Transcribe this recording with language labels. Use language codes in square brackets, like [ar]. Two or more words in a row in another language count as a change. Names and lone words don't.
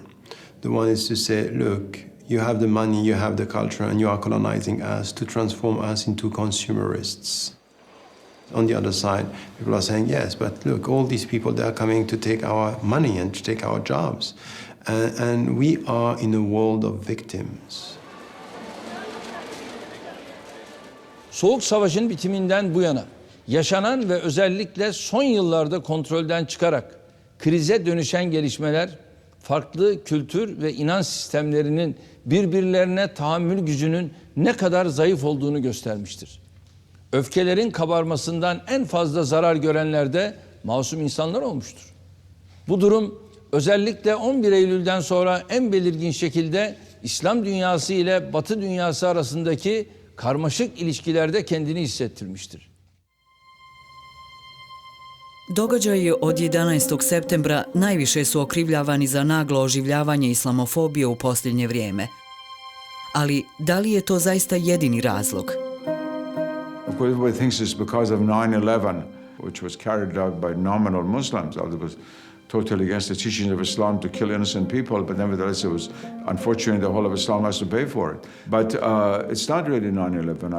[en] The one is to say, look, you have the money, you have the culture, and you are colonizing us to transform us into consumerists. On the other side, people are saying, yes, but look, all these people, they are coming to take our money and to take our jobs. And we are in a world of victims. [tr] Soğuk Savaş'ın bitiminden bu yana yaşanan ve özellikle son yıllarda kontrolden çıkarak krize dönüşen gelişmeler, farklı kültür ve inanç sistemlerinin birbirlerine tahammül gücünün ne kadar zayıf olduğunu göstermiştir. Öfkelerin kabarmasından en fazla zarar görenler de masum insanlar olmuştur. Bu durum özellikle 11 Eylül'den sonra en belirgin şekilde İslam dünyası ile Batı dünyası arasındaki karmaşık ilişkilerde kendini hissettirmiştir. [bs] Događaji od 11. septembra najviše su okrivljavani za naglo oživljavanje islamofobije u posljednje vrijeme. Ali da li je to zaista jedini razlog? [en] Of course, everybody thinks it's because of 9/11, which was carried out by nominal Muslims. It was totally against the teachings of Islam to kill innocent people, but nevertheless it was, unfortunately, the whole of Islam has to pay for it. But it's not really 9/11.